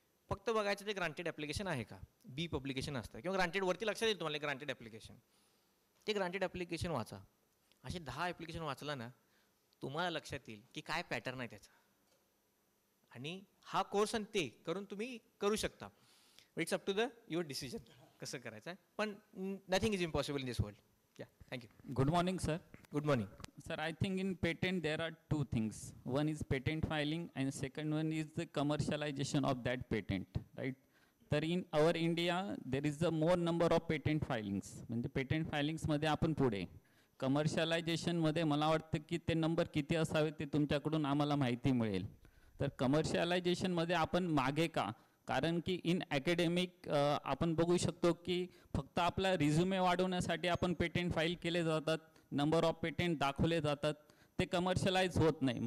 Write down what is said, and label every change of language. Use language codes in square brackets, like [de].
[mr] फक्त बघायचं ते ग्रांटेड ॲप्लिकेशन आहे का, बी पब्लिकेशन असतं किंवा ग्रांटेड वरती लक्षात येईल तुम्हाला ग्रांटेड ॲप्लिकेशन. ते ग्रांटेड ॲप्लिकेशन वाचा. असे 10 ॲप्लिकेशन वाचला ना, तुम्हाला लक्षात येईल की काय पॅटर्न आहे त्याचा. आणि हा कोर्स आणि ते करून तुम्ही करू शकता. [en] it's up to the your decision [mr] कसं करायचं आहे. [en] पण nothing is impossible in this world. या thank you. Good morning, sir. Good morning. Sir, I think in patent there are two things. One is patent filing and second one is the commercialization of that patent, right? तर in our India there is a more number of patent filings. [mr] म्हणजे patent filings मध्ये आपण पुढे. Commercialization मध्ये मला वाटतं की ते नंबर किती असावे ते तुमच्याकडून आम्हाला माहिती मिळेल. तर commercialization मध्ये आपण मागे का? कारण की इन ॲकॅडमिक आपण बघू शकतो की फक्त आपला रिझ्युमे वाढवण्यासाठी आपण पेटेंट फाईल केले जातात, नंबर ऑफ पेटेंट दाखवले जातात, ते कमर्शियलाइज होत नाही.